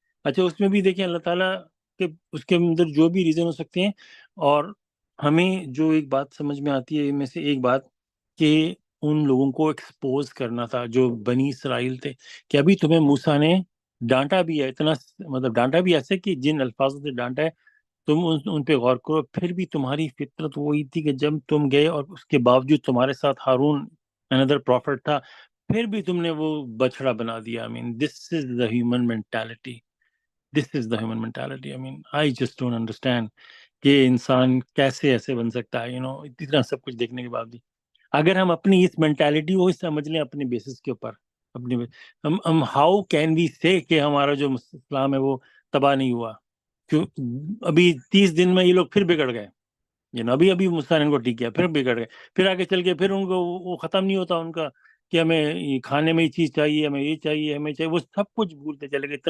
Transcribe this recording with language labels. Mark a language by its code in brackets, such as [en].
[ur] اچھا اس میں بھی دیکھیں اللہ تعالیٰ کے اس کے اندر جو بھی ریزن ہو سکتے ہیں، اور ہمیں جو ایک بات سمجھ میں آتی ہے ان میں سے ایک بات کہ ان لوگوں کو ایکسپوز کرنا تھا جو بنی اسرائیل تھے، کہ ابھی تمہیں موسیٰ نے ڈانٹا بھی ہے اتنا، مطلب ڈانٹا بھی ایسے کہ جن الفاظوں سے ڈانٹا ہے تم ان پہ غور کرو. پھر بھی تمہاری فطرت وہی تھی کہ جب تم گئے اور اس کے باوجود تمہارے ساتھ ہارون [en] another prophet [ur] تھا، پھر بھی تم نے وہ بچڑا بنا دیا. [en] I mean this is the human mentality. This is the human mentality. I mean I just don't understand [ur] کہ انسان کیسے ایسے بن سکتا ہے اتنا سب کچھ دیکھنے کے بعد بھی. اگر ہم اپنی اس مینٹیلٹی کو سمجھ لیں اپنے بیسس کے اوپر، اپنی ہم [en] how can we say [ur] کہ ہمارا جو اسلام ہے وہ تباہ نہیں ہوا؟ کیوں ابھی 30 دن میں یہ لوگ پھر بگڑ گئے، ابھی موسیٰ نے ان کو ٹھیک کیا، پھر بگڑ گئے، پھر آگے چل کے پھر ان کو وہ ختم نہیں ہوتا ان کا کہ ہمیں یہ کھانے میں یہ چیز چاہیے، ہمیں یہ چاہیے، ہمیں چاہیے، وہ سب کچھ بھولتے چلے گئے.